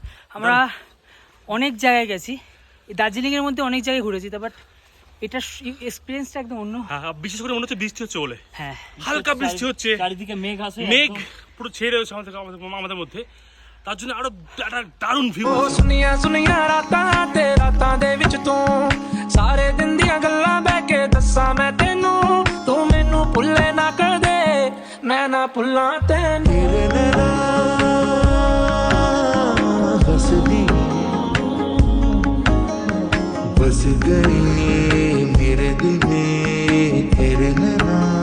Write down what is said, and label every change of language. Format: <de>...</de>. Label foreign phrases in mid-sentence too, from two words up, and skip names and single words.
<bn>আমরা অনেক জায়গায় গেছি, দার্জিলিংয়ের মধ্যে অনেক জায়গায় ঘুরেছি, বাট এটার এক্সপিরিয়েন্সটা একদম অন্য। হ্যাঁ, বিশেষ করে মনে হচ্ছে বৃষ্টি হচ্ছে বলে। হ্যাঁ, হালকা বৃষ্টি হচ্ছে, চারিদিকে মেঘ আছে, মেঘ পুরো ছেড়ে রয়েছে আমাদের মধ্যে, তার জন্য আরো একটা দারুণ ভিউ।</bn> <pa>ਸੁਨੀਆਂ ਸੁਨੀਆਂ ਰਾਤਾਂ ਤੇ ਰਾਤਾਂ ਦੇ ਵਿੱਚ ਤੂੰ ਸਾਰੇ ਦਿਨ ਦੀਆਂ ਗੱਲਾਂ ਬਹਿ ਕੇ ਦੱਸਾਂ ਮੈਂ ਤੈਨੂੰ ਤੂੰ ਮੈਨੂੰ ਭੁੱਲੇ ਨਾ ਕਰ ਦੇ ਮੈਂ ਨਾ ਭੁੱਲਾਂ ਤੈਨੂੰ</pa> <hi>बस गई मेरे दिल में तेरे नैना</hi>